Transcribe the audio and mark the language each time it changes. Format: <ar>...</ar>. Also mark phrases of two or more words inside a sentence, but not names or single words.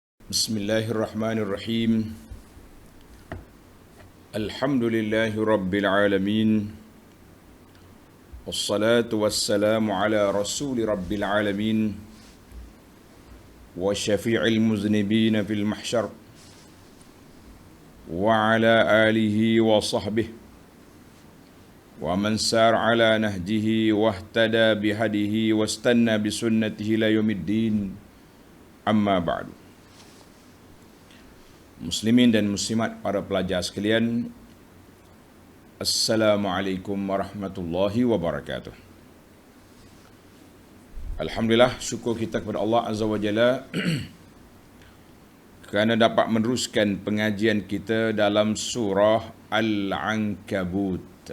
<ar>بسم الله الرحمن الرحيم. الحمد لله رب العالمين. والصلاة والسلام على رسول رب العالمين. وشافع المذنبين في المحشر. وعلى آله وصحبه. ومن سار على نهجه واهتدى بهديه واستن بسنته إلى يوم الدين. أما بعد.</ar> <ms>Muslimin dan muslimat, para pelajar sekalian,</ms> <ar>السلام عليكم ورحمة الله وبركاته.</ar> <ms>Alhamdulillah, syukur kita kepada</ms> <ar>الله عز وجل</ar> <ms>kerana dapat meneruskan pengajian kita dalam surah Al-Ankabut.</ms>